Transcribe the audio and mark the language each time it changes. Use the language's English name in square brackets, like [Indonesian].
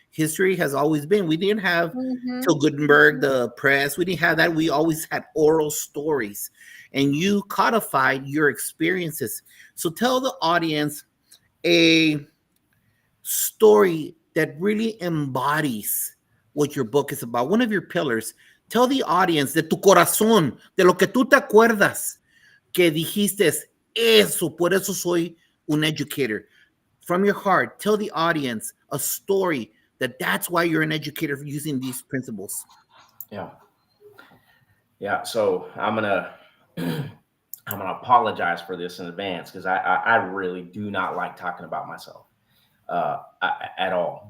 [English] History has always been. We didn't have till Gutenberg, the press. We didn't have that. We always had oral stories. And you codified your experiences. So tell the audience a story that really embodies what your book is about. One of your pillars. Tell the audience [Spanish] de tu corazón, de lo que tú te acuerdas, que dijiste eso, por eso soy un educator. [English] From your heart, tell the audience a story that's why you're an educator using these principles. Yeah. So I'm gonna apologize for this in advance because I really do not like talking about myself at all.